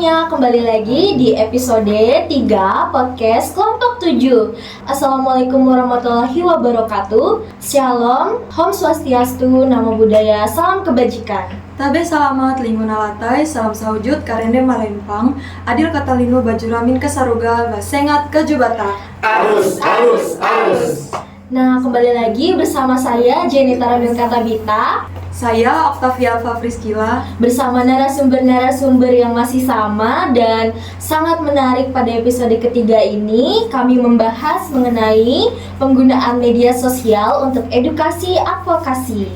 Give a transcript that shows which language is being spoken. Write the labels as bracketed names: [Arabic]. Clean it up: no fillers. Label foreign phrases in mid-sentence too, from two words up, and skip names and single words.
[Indonesian] kembali lagi di episode 3 podcast Kelompok 7. [Arabic] السلام عليكم ورحمة الله وبركاته. [Indonesian] Shalom, Om Swastiastu, Namo Buddhaya, salam kebajikan. [Kendayan] Tabe salamat linguna latai, salam sahujud karende malempang, adil katalino bajuramin kesaruga, basengat kejubata. Arus. [Indonesian] Nah, kembali lagi bersama saya Jenita Ramil Katabita. Saya Octavia Fafriskila. Bersama narasumber-narasumber yang masih sama dan sangat menarik pada episode ketiga ini. Kami membahas mengenai penggunaan media sosial untuk edukasi advokasi.